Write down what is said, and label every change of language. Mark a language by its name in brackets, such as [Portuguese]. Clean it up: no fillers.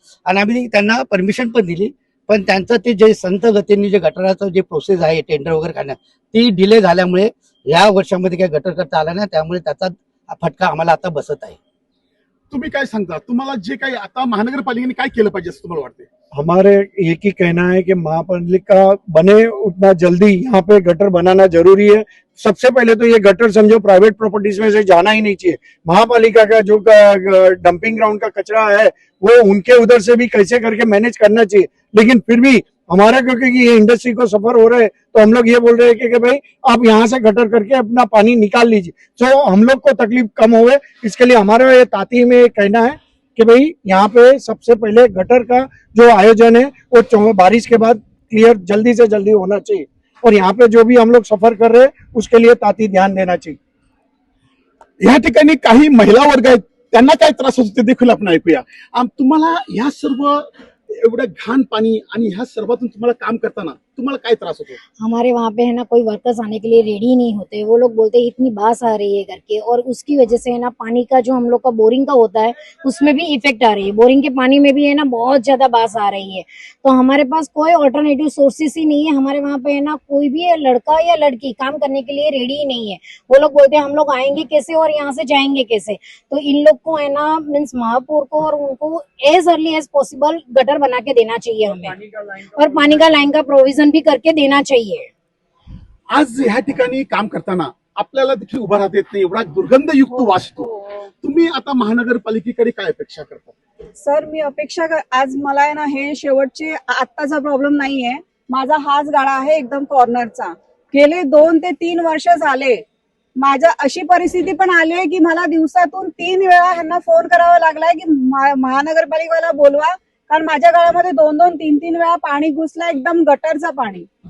[Marathi] आणि आम्ही त्यांना परमिशन पण दिली, पण त्यांचं ते जे संत गतीने जे गटराचं जे प्रोसेस आहे टेंडर वगैरे काढण्यात ती डिले झाल्यामुळे या वर्षामध्ये काही गटर करता आला नाही, त्यामुळे त्याचा फटका आम्हाला आता बसत आहे. तुम्ही काय सांगता, तुम्हाला जे काही आता महानगरपालिकेने काय केलं पाहिजे असं तुम्हाला वाटते? [Hindi] हमारे एक ही कहना है कि महापालिका बने उतना जल्दी यहाँ पे गटर बनाना जरूरी है। सबसे पहले तो ये गटर समझो प्राइवेट प्रॉपर्टीज में से जाना ही नहीं चाहिए। महापालिका का जो डंपिंग ग्राउंड का कचरा है वो उनके उधर से भी कैसे करके मैनेज करना चाहिए। लेकिन फिर भी हमारा क्योंकि ये इंडस्ट्री को सफर हो रहा है तो हम लोग ये बोल रहे हैं कि भाई आप यहाँ से गटर करके अपना पानी निकाल लीजिए, तो हम लोग को तकलीफ कम होवे। इसके लिए हमारा ये ताती में कहना है कि भाई यहाँ पे सबसे पहले गटर का जो आयोजन है वो बारिश के बाद क्लियर जल्दी से जल्दी होना चाहिए, और यहाँ पे जो भी हम लोग सफर कर रहे हैं उसके लिए ताती ध्यान देना चाहिए। [Marathi] या ठिकाणी काही महिला वर्ग आहेत, त्यांना काय त्रास होतो ते देखील आपण ऐकूया। तुम्हाला ह्या सर्व एवढं घाण पाणी आणि ह्या सर्वातून तुम्हाला काम करताना तुम्हाला काय त्रास होतो? [Hindi] हमारे वहाँ पे है ना कोई वर्कर्स आने के लिए रेडी नहीं होते। वो लोग बोलते हैं इतनी बास आ रही है करके, और उसकी वजह से है ना पानी का जो हम लोग का बोरिंग का होता है उसमें भी इफेक्ट आ रही है। बोरिंग के पानी में भी है ना बहुत ज्यादा बास आ रही है। तो हमारे पास कोई ऑल्टरनेटिव सोर्सेस ही नहीं है। हमारे वहाँ पे है ना कोई भी लड़का या लड़की काम करने के लिए रेडी ही नहीं है। वो लोग बोलते हैं हम लोग आएंगे कैसे और यहाँ से जाएंगे कैसे। तो इन लोग को है ना मीन्स महापौर को और उनको as early as possible gutter बना के देना चाहिए हमें, और पानी का लाइन का प्रोविजन भी करके देना चाहिए। [Marathi] आज ह्या ठिकाणी काम करताना आपल्याला देखील उभा राहता येत नाही, एवढा दुर्गंधयुक्त वास येतो। तुम्ही आता महानगरपालिकेकडे काय अपेक्षा करता? सर मी आज मला आहे ना हे शेवटचे आत्ताचा प्रॉब्लेम नाहीये। माझा हाच गाळा आहे एकदम कॉर्नरचा। गेले 2 ते 3 वर्ष झाले माझ्या अशी परिस्थिती पण आली आहे की मला दिवसातून 3 वेळा ह्यांना फोन करावा लागलाय की महानगरपालिकेला बोलवा, कारण माझ्या गाळ्यामध्ये 2-2, 3-3 वेळा पाणी घुसलं, एकदम गटरचं पाणी।